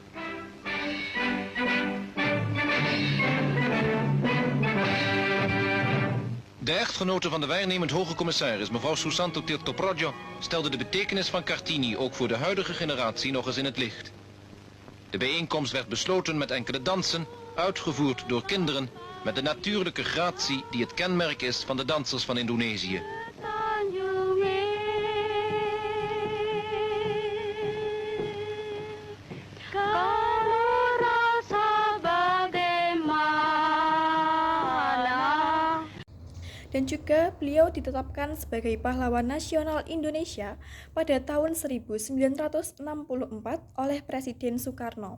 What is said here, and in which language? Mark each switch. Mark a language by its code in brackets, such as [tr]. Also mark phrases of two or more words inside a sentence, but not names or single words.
[nl] De echtgenote van de waarnemend hoge commissaris, mevrouw Susanto Tirtoprodjo, stelde de betekenis van Kartini ook voor de huidige generatie nog eens in het licht. De bijeenkomst werd besloten met enkele dansen, uitgevoerd door kinderen, met de natuurlijke gratie die het kenmerk is van de dansers van Indonesië. [id] Dan juga beliau ditetapkan sebagai pahlawan nasional Indonesia pada tahun 1964 oleh Presiden Soekarno.